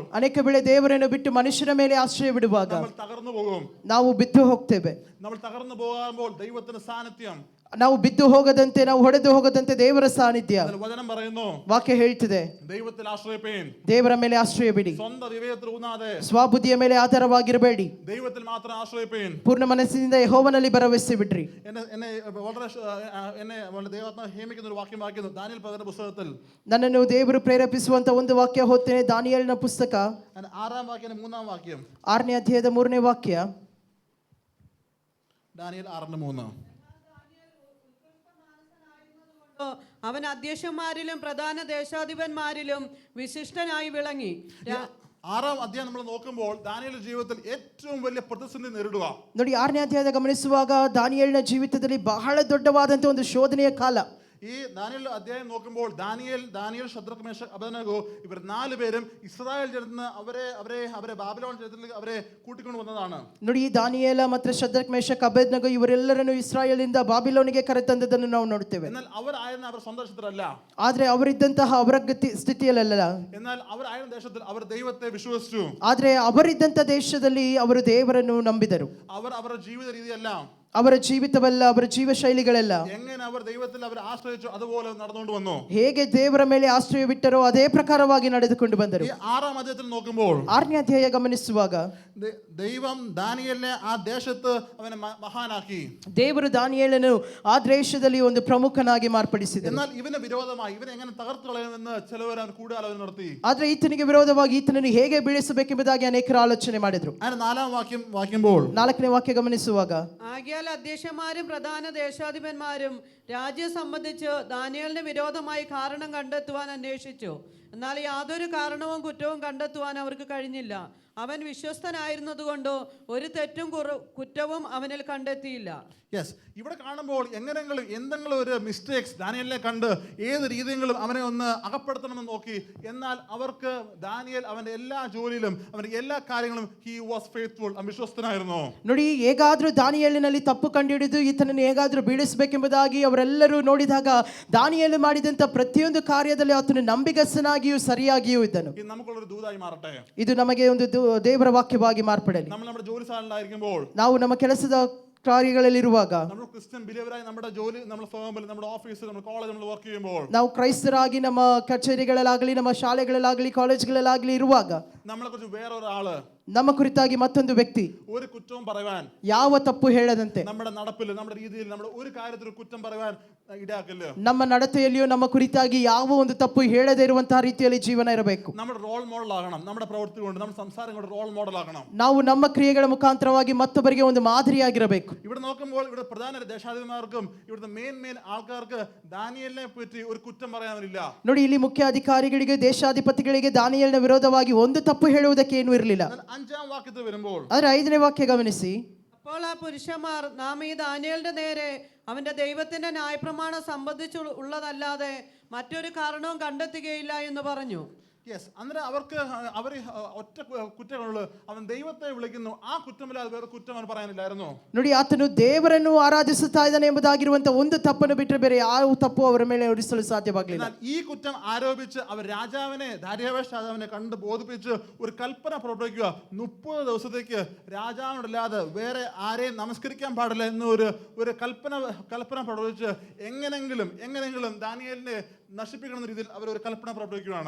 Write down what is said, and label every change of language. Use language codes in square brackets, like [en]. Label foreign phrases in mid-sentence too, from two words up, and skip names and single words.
[kn] ಅನೇಕ ವೇಳೆ ದೇವರನ್ನು ಬಿಟ್ಟು ಮನುಷ್ಯರ ಮೇಲೆ ಆಶ್ರಯ ಬಿಡುವಾಗ [ml] നമ്മൾ തകർന്നു പോകും. [kn] ನಾವು ಬಿದ್ದು ಹೋಗ್ತೇವೆ. [ml] നമ്മൾ തകർന്നു പോകുമ്പോൾ ദൈവത്തിന്റെ സാന്നിധ്യം, [kn] ನಾವು ಬಿದ್ದು ಹೋಗದಂತೆ, ನಾವು ಹೊಡೆದು ಹೋಗದಂತೆ ದೇವರ ಸಾನ್ನಿಧ್ಯ, [ml] വചനം പറയുന്നു, [kn] ವಾಕ್ಯ ಹೇಳ್ತಿದೆ, [ml] ദൈവത്തിൽ ആശ്രയിപ്പീൻ, [kn] ದೇವರ ಮೇಲೆ ಆಶ್ರಯ ಬಿಡಿ, [ml] സ്വന്തം വിവേകത്തിൽ ഊന്നാതെ [kn] ಸ್ವಬುದ್ಧಿಯ ಮೇಲೆ ಆಧಾರವಾಗಿರಬೇಡಿ, [ml] ദൈവത്തിൽ മാത്രം ആശ്രയിപ്പീൻ. [kn] ಪೂರ್ಣ ಮನಸ್ಸಿನಿಂದ ಯೆಹೋವನಲ್ಲಿ ಭರವಸೆ ಬಿಡ್ರಿ. [ml] എന്നെ വളരെ ദൈവാത്മാവ് ഹേമിക്കുന്ന ഒരു വാക്യം വായിക്കുന്നു, ദാനിയേൽ പ്രവചന പുസ്തകത്തിൽ. [kn] ನನ್ನನ್ನು ದೇವರು ಪ್ರೇರೇಪಿಸುವಂತ ಒಂದು ವಾಕ್ಯ ಓದ್ತೇನೆ. ದಾನಿಯೇಲನ ಪುಸ್ತಕ [ml] 6ാം വാക്യം 3ാം വാക്യം. [kn] 6ನೇ ಅಧ್ಯಾಯದ 3ನೇ ವಾಕ್ಯ. [ml] ദാനിയേൽ 6:3. അവൻ അധ്യക്ഷന്മാരിലും പ്രധാന ദേശാധിപന്മാരിലും വിശിഷ്ടനായി വിളങ്ങി. ആറാം അധ്യായം നമ്മൾ നോക്കുമ്പോൾ ദാനിയേലിന്റെ ജീവിതത്തിൽ ഏറ്റവും വലിയ പ്രതിസന്ധി നേരിടുക. [kn] ನೋಡಿ 6ನೇ ಅಧ್ಯಾಯದ ಗಮನಿಸುವಾಗ ದಾನಿಯೇಲನ ಜೀವಿತದಲ್ಲಿ ಬಹಳ ದೊಡ್ಡವಾದಂತ ಒಂದು ಶೋಧನೆಯ ಕಾಲ. [ml] ഈ ദാനിയേൽ അധ്യായം നോക്കുമ്പോൾ ദാനിയേൽ ശദ്രക് മേശക് അബേദ്നെഗോ ഇവർ 4 പേരും ഇസ്രായേൽ ജനത്തിന് അവരെ ബാബിലോൺ ജനത്തിൽ അവരെ കൂട്ടിക്കൊണ്ട് വന്നതാണ്. [kn] ನೋಡಿ ಈ ದಾನಿಯೇಲ ಮತ್ತು ಶದ್ರಕ್ ಮೇಷಕ್ ಅಬೇದ್ನೆಗೋ ಇವರೆಲ್ಲರನ್ನು ಇಸ್ರಾಯೇಲಿಂದ ಬಾಬಿಲೋನಿಗೆ ಕರೆತಂದದನ್ನು ನಾವು ನೋಡ್ತೇವೆ. [ml] എന്നാൽ അവർ സ്വന്തം ദേശത്തിലല്ല, [kn] ಆದ್ರೆ ಅವರಿದ್ದಂತಹ ಅವರ ಸ್ಥಿತಿಯಲ್ಲ, [ml] എന്നാൽ അവരായിരുന്ന ദേശത്തിൽ അവർ ദൈവത്തെ വിശ്വസിച്ചു. [kn] ಆದ್ರೆ ಅವರಿದ್ದಂತ ದೇಶದಲ್ಲಿ ಅವರು ದೇವರನ್ನು ನಂಬಿದರು. [ml] അവരുടെ ജീവിത രീതിയല്ല, [kn] ಅವರ ಜೀವಿತವಲ್ಲ, ಅವರ ಜೀವ ಶೈಲಿಗಳೆಲ್ಲ [ml] എങ്ങനെ അവർ ദൈവത്തിൽ അവർ ആശ്രയിച്ചു അതുപോലെ നടന്നുകൊണ്ട് വന്നു. [kn] ಹೇಗೆ ದೇವರ ಮೇಲೆ ಆಶ್ರಯ ಬಿಟ್ಟರೋ ಅದೇ ಪ್ರಕಾರವಾಗಿ ನಡೆದುಕೊಂಡು ಬಂದರು. [ml] ഈ ആറാം അധ്യായത്തിൽ നോക്കുമ്പോൾ [kn] 6ನೇ ಅಧ್ಯಾಯ ಗಮನಿಸುವಾಗ [ml] ദൈവം ദാനിയേലിനെ ആ ദേശത്ത് അവനെ മഹാനാക്കി. [kn] ದೇವರು ದಾನಿಯೇಲನು ಆ ದೇಶದಲ್ಲಿ ಒಂದು ಪ್ರಮುಖನಾಗಿ ಮಾರ್ಪಡಿಸಿದರು. [ml] എന്നാൽ ഇവന് വിരോധമായി ഇവനെ എങ്ങനെ തകർത്തു കളയുമെന്ന് ചിലവർ കൂടാലോചന നടത്തി. [kn] ಆದ್ರೆ ಈತನಿಗೆ ವಿರೋಧವಾಗಿ ಈತನನ್ನು ಹೇಗೆ ಬೀಳಿಸಬೇಕೆಂಬುದಾಗಿ ಅನೇಕರು ಆಲೋಚನೆ ಮಾಡಿದ್ರು. [ml] അതിന് 4ാം വാക്യം വായിക്കുമ്പോൾ [kn] 4ನೇ ವಾಕ್ಯ ಗಮನಿಸುವಾಗ [ml] ആകയാൽ അധ്യക്ഷന്മാരും പ്രധാന ദേശാധിപന്മാരും രാജ്യം സംബന്ധിച്ച് ദാനിയേലിന് വിരോധമായി കാരണം കണ്ടെത്തുവാൻ അന്വേഷിച്ചു. എന്നാൽ യാതൊരു കാരണവും കുറ്റവും കണ്ടെത്തുവാൻ അവർക്ക് കഴിഞ്ഞില്ല. അവൻ വിശ്വസ്തനായിരുന്നതുകൊണ്ട് ഒരു തെറ്റും കുറ്റവും അവനിൽ കണ്ടെത്തിയില്ല. യെസ്, ഇവിടെ കാണുമ്പോൾ എന്തെങ്കിലും ഒരു മിസ്റ്റേക്സ് ദാനിയേലിനെ കണ്ട് ഏത് രീതിയിലും അവനെ ഒന്ന് അകപ്പെടുത്തണമെന്ന് നോക്കി. എന്നാൽ അവർക്ക് ദാനിയേൽ അവന്റെ എല്ലാ ജോലിയിലും അവന്റെ എല്ലാ കാര്യങ്ങളും [en] he was faithful, [ml] വിശ്വസ്തനായിരുന്നു. [kn] ನೋಡಿ, ಹೇಗಾದ್ರೂ ದಾನಿಯೇಲನಲ್ಲಿ ತಪ್ಪು ಕಂಡುಹಿಡಿದು ಈತನನ್ನು ಹೇಗಾದ್ರೂ ಬೀಳಿಸಬೇಕೆಂಬುದಾಗಿ ಅವರೆಲ್ಲರೂ ನೋಡಿದಾಗ ದಾನಿಯೇಲು ಮಾಡಿದಂತ ಪ್ರತಿಯೊಂದು ಕಾರ್ಯದಲ್ಲಿ ಆತನು ನಂಬಿಗಸ್ತನಾಗಿಯೂ ಸರಿಯಾಗಿಯೂ ಇದ್ದನು. [ml] ഇത് നമുക്കുള്ളൊരു ദൂതായി മാറട്ടെ. [kn] ಇದು ನಮಗೆ ಒಂದು ದೇವರ ವಾಕ್ಯವಾಗಿ ಮಾರ್ಪಡಲಿ. [ml] നമ്മൾ നമ്മുടെ ജോലി സ്ഥലങ്ങളിലായിരിക്കുമ്പോൾ, [kn] ನಾವು ನಮ್ಮ ಕೆಲಸದ ಕಾರ್ಯಗಳಲ್ಲಿರುವಾಗ, [ml] നമ്മൾ [en] Christian believer [ml] നമ്മുടെ ജോലി, നമ്മുടെ ഫേമിൽ, നമ്മുടെ ഓഫീസിൽ, നമ്മുടെ കോളേജ് നമ്മൾ വർക്ക് ചെയ്യുമ്പോൾ, [kn] ನಾವು ಕ್ರೈಸ್ತರಾಗಿ ನಮ್ಮ ಕಚೇರಿಗಳಲ್ಲಾಗಲಿ, ನಮ್ಮ ಶಾಲೆಗಳಲ್ಲಾಗಲಿ, ಕಾಲೇಜ್ಗಳಲ್ಲಾಗಲಿ ಇರುವಾಗ [ml] നമ്മളെ കുറിച്ച് വേറൊരാള് [kn] ನಮ್ಮ ಕುರಿತಾಗಿ ಮತ್ತೊಂದು ವ್ಯಕ್ತಿ [ml] ഒരു കുറ്റവും പറയാൻ, [kn] ಯಾವ ತಪ್ಪು ಹೇಳದಂತೆ, [ml] നമ്മുടെ നടപ്പിൽ, നമ്മുടെ രീതിയിൽ, നമ്മുടെ ഒരു കാര്യത്തിൽ കുറ്റം പറയാൻ ഇടയാക്കില്ല. [kn] ನಮ್ಮ ನಡತೆಯಲ್ಲಿಯೂ ನಮ್ಮ ಕುರಿತಾಗಿ ಯಾವ ಒಂದು ತಪ್ಪು ಹೇಳದೇ ಇರುವಂತಹ ರೀತಿಯಲ್ಲಿ ಜೀವನ ಇರಬೇಕು. [ml] നമ്മുടെ [en] role model [ml] ആകണം. നമ്മുടെ പ്രവൃത്തി കൊണ്ട്, നമ്മുടെ സംസാരം കൊണ്ട് [en] role model [ml] ആകണം. [kn] ನಾವು ನಮ್ಮ ಕ್ರಿಯೆಗಳ ಮುಖಾಂತರವಾಗಿ ಮತ್ತೊಬ್ಬರಿಗೆ ಒಂದು ಮಾದರಿಯಾಗಿರಬೇಕು. [ml] ഇവിടെ നോക്കുമ്പോൾ ഇവിടെ പ്രധാന ദേശാധിപന്മാർക്കും ഇവിടുത്തെ മെയിൻ ആൾക്കാർക്ക് ദാനിയേലിനെ പറ്റി ഒരു കുറ്റം പറയാനില്ല. [kn] ನೋಡಿ, ಇಲ್ಲಿ ಮುಖ್ಯ ಅಧಿಕಾರಿಗಳಿಗೆ, ದೇಶಾಧಿಪತಿಗಳಿಗೆ ದಾನಿಯೇಲನ ವಿರೋಧವಾಗಿ ಒಂದು ತಪ್ಪು ಹೇಳುವುದಕ್ಕೆ ಏನೂ ಇರಲಿಲ್ಲ. [ml] 5ാം വാക്യത്തിൽ വരുമ്പോൾ, [kn] ಆದ್ರೆ 5ನೇ ವಾಕ್ಯ ಗಮನಿಸಿ. [ml] അപ്പോൾ ആ പുരുഷന്മാർ നാം ഈ ദാനിയേലിന്റെ നേരെ അവന്റെ ദൈവത്തിന്റെ ന്യായപ്രമാണം സംബന്ധിച്ചുള്ളതല്ലാതെ മറ്റൊരു കാരണവും കണ്ടെത്തുകയില്ല എന്ന് പറഞ്ഞു. യെസ്, അന്നേരം അവർ ഒറ്റ കുറ്റങ്ങളുള്ളൂ. അവൻ ദൈവത്തെ വിളിക്കുന്നു, ആ കുറ്റമില്ലാതെ വേറെ കുറ്റം അവൻ പറയാനില്ലായിരുന്നു. [kn] ನೋಡಿ, ಆತನು ದೇವರನ್ನು ಆರಾಧಿಸುತ್ತಾ ಇದ್ದಾನೆ ಎಂಬುದಾಗಿರುವಂತಹ ಒಂದು ತಪ್ಪನ್ನು ಬಿಟ್ಟರೆ ಬೇರೆ ಯಾವ ತಪ್ಪು ಅವರ ಮೇಲೆ ಹೊರಿಸಲು ಸಾಧ್ಯವಾಗಲಿಲ್ಲ. [ml] ഈ കുറ്റം ആരോപിച്ച് അവർ ദാരിയാവേശ് രാജാവിനെ കണ്ട് ബോധിപ്പിച്ച് ഒരു കൽപ്പന പുറപ്പെടുവിക്കുക. 30 ദിവസത്തേക്ക് രാജാവിനല്ലാതെ വേറെ ആരെയും നമസ്കരിക്കാൻ പാടില്ല എന്ന് ഒരു കൽപ്പന പുറപ്പെടുവിച്ച് എങ്ങനെങ്കിലും ദാനിയേലിനെ നശിപ്പിക്കുന്ന രീതിയിൽ അവർ ഒരു കൽപ്പന പുറപ്പെടുവിക്കുകയാണ്.